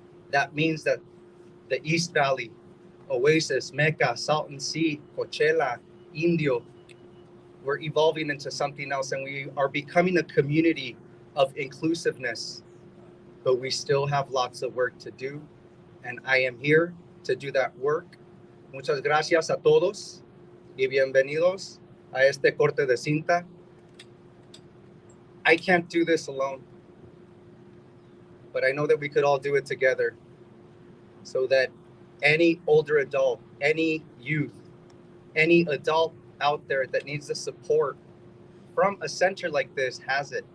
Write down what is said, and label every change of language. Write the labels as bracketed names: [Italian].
[English] That means that the East Valley, Oasis, Mecca, Salton Sea, Coachella, Indio, we're evolving into something else, and we are becoming a community of inclusiveness, but we still have lots of work to do, and I am here to do that work. [Spanish] Muchas gracias a todos y bienvenidos a este corte de cinta. [English] I can't do this alone, but I know that we could all do it together, so that any older adult, any youth, any adult out there that needs the support from a center like this has it.